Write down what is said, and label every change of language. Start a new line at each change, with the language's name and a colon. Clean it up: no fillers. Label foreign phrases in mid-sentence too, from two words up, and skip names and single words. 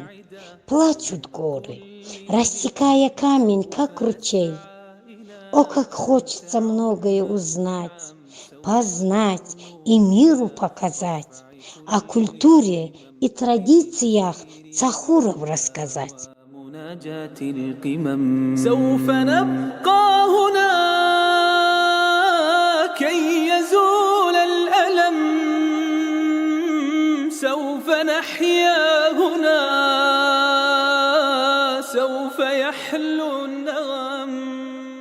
Russian: Плачут горы, рассекая камень, как ручей. О, как хочется многое узнать, познать и миру показать, о культуре и традициях цахуров рассказать.
Arabic: مناجاة القمم سوف نبقى هنا كي يزول الألم سوف نحيا هنا سوف يحلو النغم